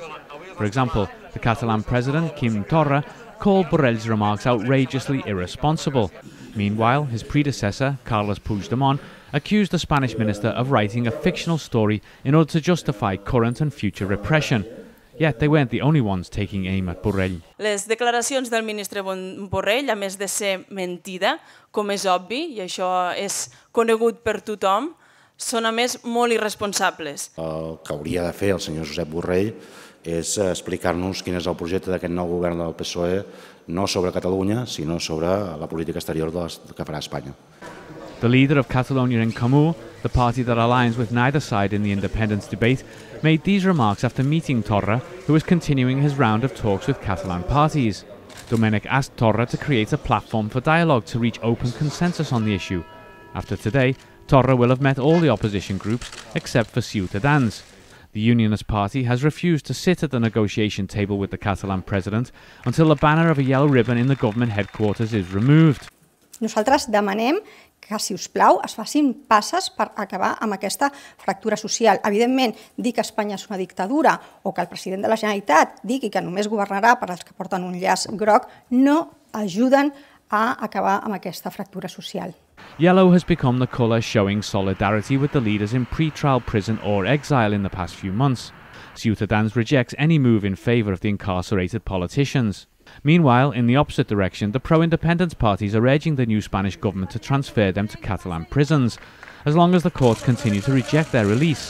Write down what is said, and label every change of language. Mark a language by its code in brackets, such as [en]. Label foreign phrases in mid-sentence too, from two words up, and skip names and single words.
[en] For example, the Catalan president, Quim Torra, called Borrell's remarks outrageously irresponsible. Meanwhile, his predecessor, Carles Puigdemont, accused the Spanish minister of writing a fictional story in order to justify current and future repression. Yet they weren't the only ones taking aim at Borrell. [ca] Les declaracions del ministre Borrell, a més de ser mentida, com és obvi, i això és conegut per tothom, són a més molt irresponsables. El que hauria de fer el senyor Josep Borrell és explicar-nos quin és el projecte d'aquest nou govern del PSOE, no sobre Catalunya, sinó sobre la política exterior que farà Espanya. [en] The leader of Catalonia and Spain, the party that aligns with neither side in the independence debate, made these remarks after meeting Torra, who is continuing his round of talks with Catalan parties. Domènech asked Torra to create a platform for dialogue to reach open consensus on the issue. After today, Torra will have met all the opposition groups except for Ciutadans. The Unionist party has refused to sit at the negotiation table with the Catalan president until the banner of a yellow ribbon in the government headquarters is removed. [ca] Nosaltres demanem que, si us plau, es facin passes per acabar amb aquesta fractura social. Evidentment, dir que Espanya és una dictadura o que el president de la Generalitat digui que només governarà per als que porten un llaç groc no ajuden a acabar amb aquesta fractura social. [en] Yellow has become the colour showing solidarity with the leaders in pre-trial prison or exile in the past few months. Ciutadans rejects any move in favour of the incarcerated politicians. Meanwhile, in the opposite direction, the pro-independence parties are urging the new Spanish government to transfer them to Catalan prisons, as long as the courts continue to reject their release.